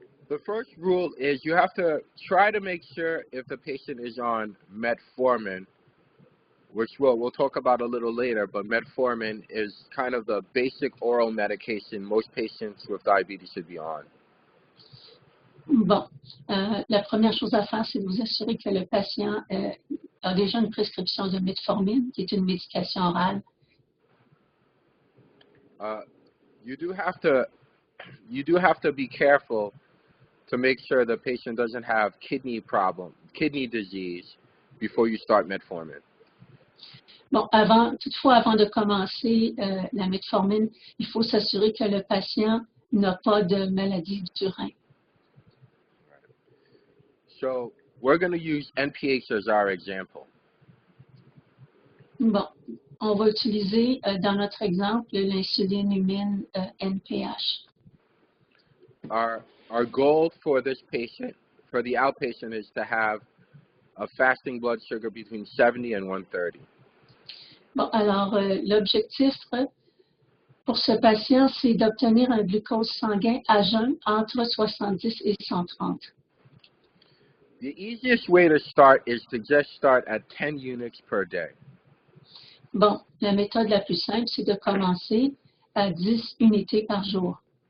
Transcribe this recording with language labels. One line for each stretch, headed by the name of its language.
English: The first rule is you have to try to make sure if the patient is on metformin, which we'll talk about a little later, but metformin is kind of the basic oral medication most patients with diabetes should be on.
French: Bon, la première chose à faire, c'est de vous assurer que le patient a déjà une prescription de metformine, qui est une médication orale.
English: You do have to be careful to make sure the patient doesn't have kidney disease before you start metformin.
French: Bon, toutefois, avant de commencer la metformine, il faut s'assurer que le patient n'a pas de maladie du rein.
English: So we're going to use NPH as our example.
French: Bon, on va utiliser dans notre exemple l'insuline humaine NPH.
English: Our goal for this patient, for the outpatient, is to have a fasting blood sugar between 70 and 130.
French: Bon, alors l'objectif pour ce patient, c'est d'obtenir un glucose sanguin à jeun entre 70 et 130.
English: The easiest way to start is to just start at 10 units per day.
French: Bon, la méthode la plus simple, c'est de commencer à 10 unités par jour.